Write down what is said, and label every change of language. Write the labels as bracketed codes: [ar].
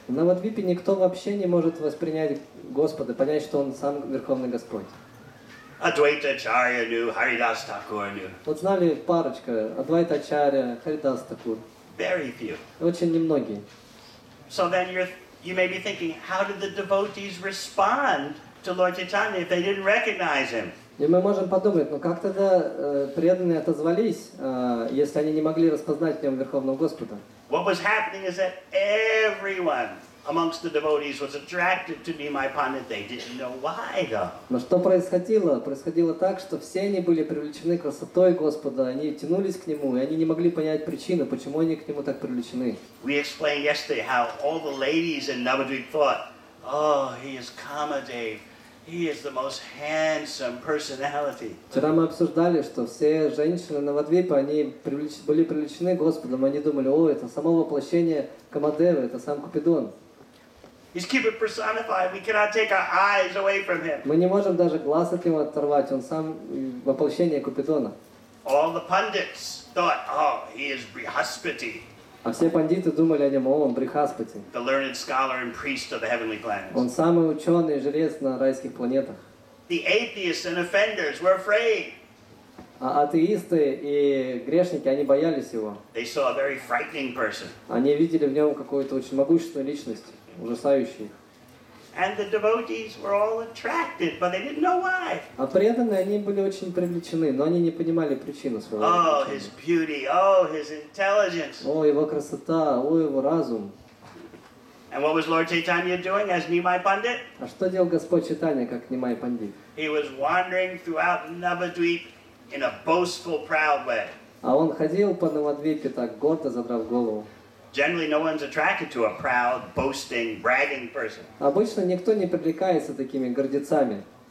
[ru] В Навадвипе никто вообще не может воспринять Господа, понять, что Он сам Верховный Господь. [en] Advaita Acharya knew, Haridas Thakur knew. [ru] Вот знали парочка, Адвайта Ачарья, Харидас Такур. [en] Very few. [ru] Очень немногие. [en] So then you may be thinking, how did the devotees respond to Lord Chaitanya if they didn't recognize him? [ru] И мы можем подумать, как тогда преданные отозвались, если они не могли распознать в нем Верховного Господа? [en] What was happening is that everyone amongst the devotees was attracted to Nimai Pandit. They didn't know why though. [ru] Но что происходило? Происходило так, что все они были привлечены красотой Господа, они тянулись к Нему, и они не могли понять причину, почему они к Нему так привлечены. [en] We explained yesterday how all the ladies in Navadvip thought, oh, he is Kamadev. He is the most handsome personality. [ru] Вчера мы обсуждали, что все женщины Навадвипа, они были привлечены Господом, они думали, это само воплощение Камадевы, это сам Купидон. [en] He's Cupid personified. We cannot take our eyes away from him. [ru] Мы не можем даже глаз от него оторвать, он сам воплощение Купидона. [en] All the pundits thought, oh, he is Brihaspati. [ru] А все пандиты думали о нем, он Брихаспати. [en] The learned scholar and priest of the heavenly planets. [ru] Он самый ученый жрец на райских планетах. [en] The atheists and offenders were afraid. [ru] А атеисты и грешники, они боялись его. [en] They saw a very frightening person. [ru] Они видели в нем какую-то очень могущественную личность, ужасающую их. [en] And the devotees were all attracted, but they didn't know why. [ru] А преданные, они были очень привлечены, но они не понимали причину своего Oh, привлечения. [en] his beauty, oh, his intelligence. [ru] О, его красота, о, его разум. [en] And what was Lord Chaitanya doing as Nimai Pandit? [ru] А что делал Господь Чайтанья, как Нимай Пандит? [en] He was wandering throughout Navadvip in a boastful, proud way. [ru] А он ходил по Навадвипе так, гордо задрав голову. [en] Generally, no one's attracted to a proud, boasting, bragging person. [ru] Обычно никто не привлекается такими гордецами.